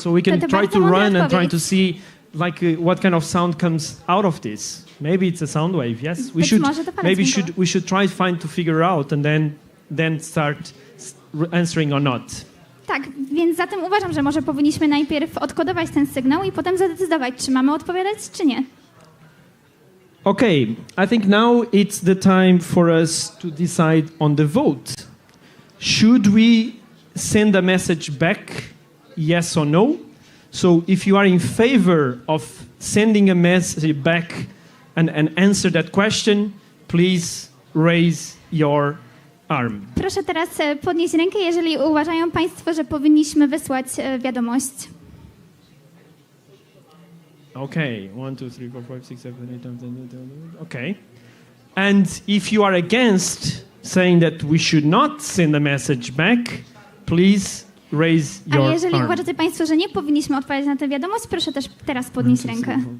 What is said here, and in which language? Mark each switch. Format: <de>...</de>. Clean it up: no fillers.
<en>So we can try to run and try to see like what kind of sound comes out of this. Maybe it's a sound wave. Yes, we should try to figure out and then start answering or not.</en> <pl>Tak, więc zatem uważam, że może powinniśmy najpierw odkodować ten sygnał i potem zadecydować, czy mamy odpowiadać, czy nie.</pl> <en>Okay, I think now it's the time for us to decide on the vote. Should we send a message back, yes or no? So if you are in favor of sending a message back and answer that question, please raise your arm.</en> <pl>Proszę teraz podnieść rękę, jeżeli uważają państwo, że powinniśmy wysłać wiadomość.</pl> <en>Okay, 1, 2, 3, 4, 5, 6, 7, 8, 9, 10. Okay. And if you are against saying that we should not send a message back, please raise your</en> <pl>A jeżeli</pl> <en>arm.</en> <pl>uważacie Państwo, że nie powinniśmy odpowiadać na tę wiadomość, proszę też teraz podnieść rękę.</pl>